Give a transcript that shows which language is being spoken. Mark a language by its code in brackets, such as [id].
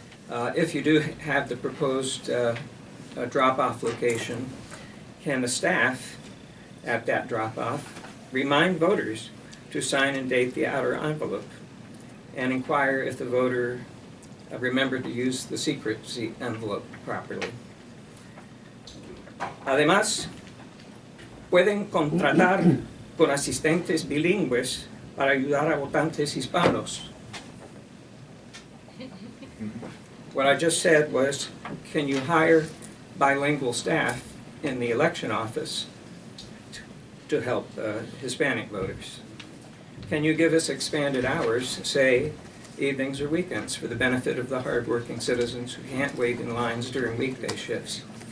[en] If you do have the proposed drop-off location, can the staff at that drop-off remind voters to sign and date the outer envelope and inquire if the voter remembered to use the secrecy envelope properly? [es] Además, pueden contratar con asistentes bilingües para ayudar a votantes hispanos. [en] What I just said was, can you hire bilingual staff in the election office to help Hispanic voters? Can you give us expanded hours, say evenings or weekends, for the benefit of the hardworking citizens who can't wait in lines during weekday shifts?